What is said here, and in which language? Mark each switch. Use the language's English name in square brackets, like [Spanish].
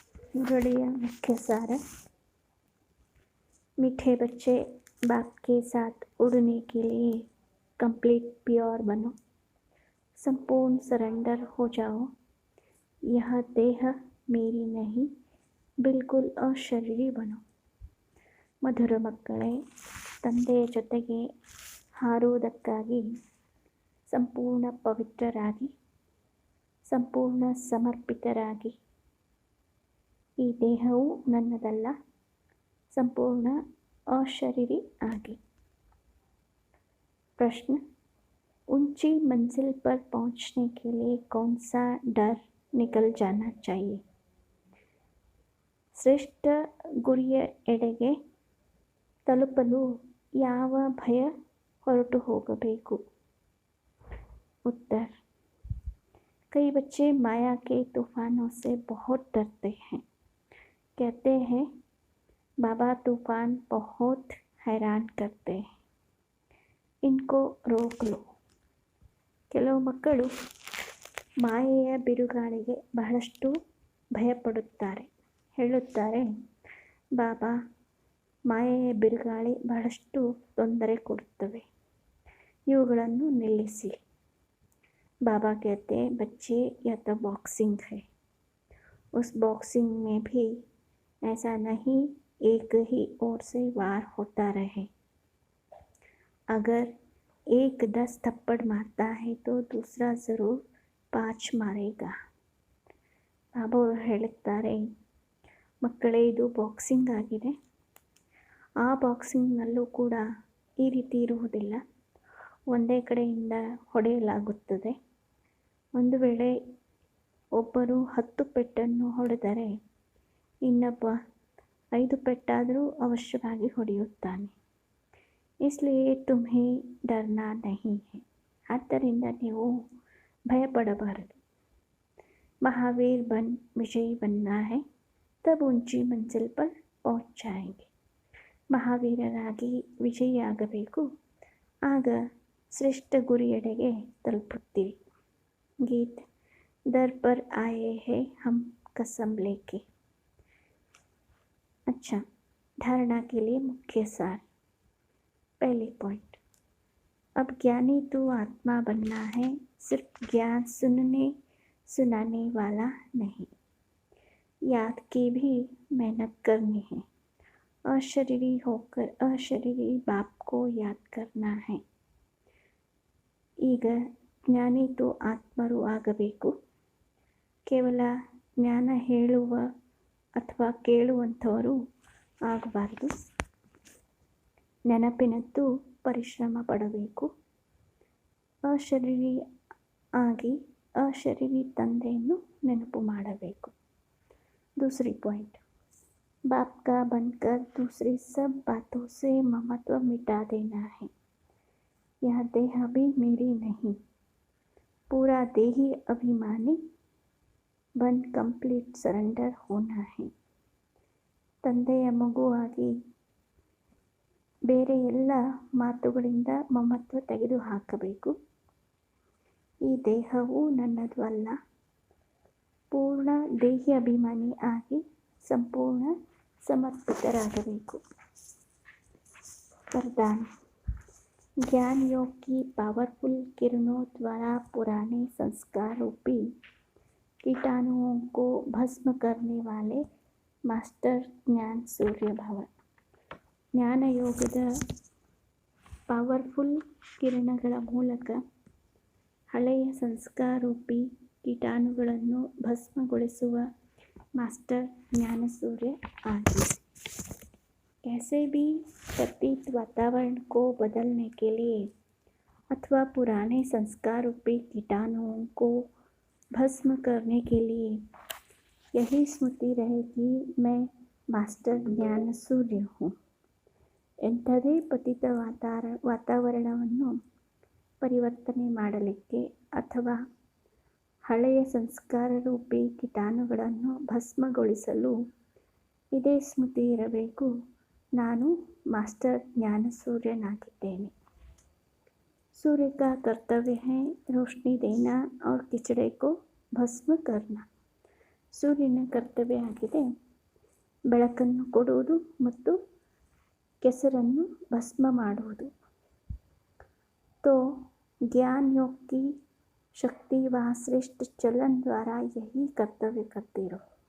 [Hindi] मुरलिया मुख्य सार: मीठे बच्चे, बाप के साथ उड़ने के लिए कंप्लीट प्योर बनो, संपूर्ण सरेंडर हो जाओ. यह देह मेरी नहीं, बिल्कुल अशरीरी बनो. [Kannada] ಮಧುರ ಮಕ್ಕಳೇ, ತಂದೆಯ ಜೊತೆಗೆ ಹಾರುವುದಕ್ಕಾಗಿ ಸಂಪೂರ್ಣ ಪವಿತ್ರರಾಗಿ, ಸಂಪೂರ್ಣ ಸಮರ್ಪಿತರಾಗಿ. ಈ ದೇಹವು ನನ್ನದಲ್ಲ, ಸಂಪೂರ್ಣ अशरीरी आगे. [Hindi] प्रश्न: ऊंची मंजिल पर पहुंचने के लिए कौन सा डर निकल जाना चाहिए? [Kannada] ಶ್ರೇಷ್ಠ ಗುರಿಯ ಎಡೆಗೆ ತಲುಪಲು ಯಾವ ಭಯ ಹೊರಟು ಹೋಗಬೇಕು? [Hindi] उत्तर: कई बच्चे माया के तूफानों से बहुत डरते हैं. कहते हैं बाबा तूफान बहुत हैरान करते हैं, इनको रोक लो. [Kannada] ಕೆಲವು ಮಕ್ಕಳು ಮಾಯೆಯ ಬಿರುಗಾಳಿಗೆ ಬಹಳಷ್ಟು ಭಯಪಡುತ್ತಾರೆ. ಹೇಳುತ್ತಾರೆ, ಬಾಬಾ, ಮಾಯೆಯ ಬಿರುಗಾಳಿ ಬಹಳಷ್ಟು ತೊಂದರೆ ಕೊಡುತ್ತವೆ, ಇವುಗಳನ್ನು ನಿಲ್ಲಿಸಿ. [Hindi] बाबा कहते हैं, बच्चे यह तो बॉक्सिंग है. उस बॉक्सिंग में भी ऐसा नहीं एक ही ओर से वार होता रहे. अगर एक 10 थप्पड़ मारता है तो दूसरा ज़रूर 5 मारेगा. [Kannada] ಬಾಬಾ ಅವರು ಹೇಳುತ್ತಾರೆ, ಮಕ್ಕಳೇ, ಇದು ಬಾಕ್ಸಿಂಗ್ ಆಗಿದೆ. ಆ ಬಾಕ್ಸಿಂಗ್ನಲ್ಲೂ ಕೂಡ ಈ ರೀತಿ ಇರುವುದಿಲ್ಲ. ಒಂದೇ ಕಡೆಯಿಂದ ಹೊಡೆಯಲಾಗುತ್ತದೆ. ಒಂದು ವೇಳೆ ಒಬ್ಬರು 10 ಪೆಟ್ಟನ್ನು ಹೊಡೆದರೆ ಇನ್ನೊಬ್ಬ 5 ಪೆಟ್ಟಾದರೂ ಅವಶ್ಯವಾಗಿ ಹೊಡೆಯುತ್ತಾನೆ. [Hindi] इसलिए तुम्हें डरना नहीं है. [Kannada] ಆದ್ದರಿಂದ ನೀವು ಭಯಪಡಬಾರದು. [Hindi] महावीर बन विजयी बनना है, तब ऊंची मंजिल पर पहुंच जाएंगे. [Kannada] ಮಹಾವೀರರಾಗಿ ವಿಜಯಿಯಾಗಬೇಕು, ಆಗ ಶ್ರೇಷ್ಠ ಗುರಿಯೆಡೆಗೆ ತಲುಪುತ್ತೀವಿ. [Hindi] गीत: दर पर आए हैं हम कसम लेके. अच्छा, धारणा के लिए मुख्य सार. पहले पॉइंट: अब ज्ञानी तू आत्मा बनना है, सिर्फ ज्ञान सुनने सुनाने वाला नहीं. याद की भी मेहनत करनी है. अशरीरी होकर अशरीरी बाप को याद करना है. [Kannada] ಈಗ ಜ್ಞಾನಿತು ಆತ್ಮರು ಆಗಬೇಕು. ಕೇವಲ ಜ್ಞಾನ ಹೇಳುವ ಅಥವಾ ಕೇಳುವಂಥವರು ಆಗಬಾರ್ದು. ನೆನಪಿನದ್ದು ಪರಿಶ್ರಮ ಪಡಬೇಕು. ಅಶರೀರಿ ಆಗಿ ಅಶರೀರಿ ತಂದೆಯನ್ನು ನೆನಪು ಮಾಡಬೇಕು. [Hindi] दूसरी पॉइंट: बाप का बनकर दूसरी सब बातों से ममत्व मिटा देना है. यह देह भी मेरी नहीं, पूरा देही अभिमानी बन कंप्लीट सरेंडर होना है. [Kannada] ತಂದೆಯ ಮಗುವಾಗಿ ಬೇರೆ ಎಲ್ಲ ಮಾತುಗಳಿಂದ ಮಮತ್ವ ತೆಗೆದುಹಾಕಬೇಕು. ಈ ದೇಹವು ನನ್ನದು ಅಲ್ಲ, ಪೂರ್ಣ ದೇಹಿ ಅಭಿಮಾನಿ ಆಗಿ ಸಂಪೂರ್ಣ ಸಮರ್ಪಿತರಾಗಬೇಕು. [Hindi] वरदान: ज्ञान योग की पावरफुल किरणों द्वारा पुराने संस्कार रूपी कीटाणुओं को भस्म करने वाले मास्टर ज्ञान सूर्य भव. [Kannada] ಜ್ಞಾನ ಯೋಗದ ಪವರ್ಫುಲ್ ಕಿರಣಗಳ ಮೂಲಕ ಹಳೆಯ ಸಂಸ್ಕಾರೂಪಿ ಕೀಟಾಣುಗಳನ್ನು ಭಸ್ಮಗೊಳಿಸುವ ಮಾಸ್ಟರ್ ಜ್ಞಾನ ಸೂರ್ಯ ಆಗಿ. [Hindi] कैसे भी प्रतीत वातावरण को बदलने के लिए अथवा पुराने संस्कार रूपी कीटाणुओं को भस्म करने के लिए यही स्मृति रहे कि मैं मास्टर ज्ञान सूर्य हूँ. [Kannada] ಎಂಥದೇ ಪತಿತ ವಾತಾವರಣವನ್ನು ಪರಿವರ್ತನೆ ಮಾಡಲಿಕ್ಕೆ ಅಥವಾ ಹಳೆಯ ಸಂಸ್ಕಾರ ರೂಪಿ ಕೀಟಾಣುಗಳನ್ನು ಭಸ್ಮಗೊಳಿಸಲು ಇದೇ ಸ್ಮೃತಿ ಇರಬೇಕು, ನಾನು मास्टर ज्ञानसूर्यनागिದ್ದೇನೆ. [Hindi] सूर्य का कर्तव्य है रोशनी देना और ಕಿಚಡೆ को ಭಸ್ಮ करना. [Kannada] ಸೂರ್ಯನ ಕರ್ತವ್ಯ ಆಗಿದೆ ಬೆಳಕನ್ನು ಕೊಡುವುದು ಮತ್ತು ಕೆಸರನ್ನು ಭಸ್ಮ ಮಾಡುವುದು. [Hindi] तो ज्ञान योग की शक्ति व श्रेष्ठ चलन द्वारा यही ಕರ್ತವ್ಯ करते रहो.